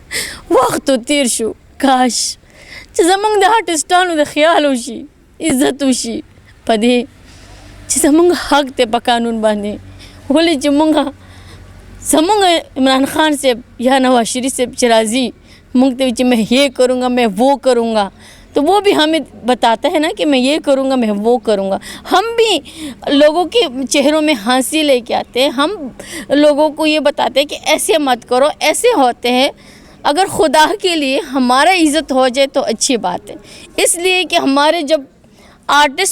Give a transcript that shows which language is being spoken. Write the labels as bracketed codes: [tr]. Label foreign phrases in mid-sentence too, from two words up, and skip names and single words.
[ps] وخت تیر شو کاش چې زمونږ د آرټسټانو د خیال وشي عزت وشي په دې چې زمونږ حق دی په قانون باندې ولې چې مونږ زمونږ عمران خان صاحب یا نواز شریف صاحب چې راځي مونږ ته چې [ur] میں یہ کروں گا میں وہ کروں گا تو وہ بھی ہمیں بتاتا ہے نا کہ میں یہ کروں گا میں وہ کروں گا ہم بھی لوگوں کے چہروں میں ہنسی لے کے آتے ہیں ہم لوگوں کو یہ بتاتے ہیں کہ ایسے مت کرو ایسے ہوتے ہیں اگر خدا کے لیے ہمارا عزت ہو جائے تو اچھی بات ہے اس لیے کہ ہمارے جب آرٹسٹ